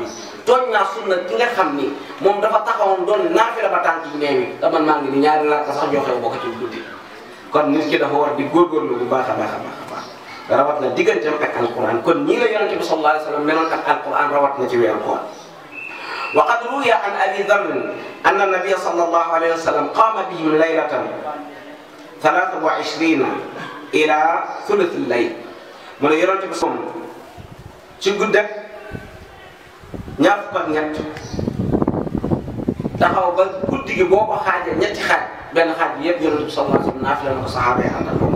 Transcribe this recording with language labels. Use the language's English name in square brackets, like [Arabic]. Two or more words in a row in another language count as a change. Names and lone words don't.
[Wolof] tooñ naa sunna ki nga xam ni moom dafa taxawoon doon naafila ba tànk yi neewi te man maa ngi ni ñaari rakka sax joxe boo ko ci guddi. kon nit ki dafa war di góorgóorlu bu baax a baax a baax a baax rawat na digganteem ak alquran. kon ñii la yonente bi [Arabic] صلى الله عليه وسلم [Wolof] meloon ak alquran rawat na ci weeru koor. [Arabic] وقد روي عن أبي ذر أن النبي صلى الله عليه وسلم قام بهم ليلة 23 إلى ثلث الليل. [Wolof] mu ne yonente bi moom ci guddeg ñaar fukk ak ñett taxaw ba guddi gi boo ko xaajee ñetti xaaj benn xaaj bi yëpp yonente bi [Arabic] صلى الله عليه وسلم [Wolof] naafila na ko saxaaba yi àndal moom.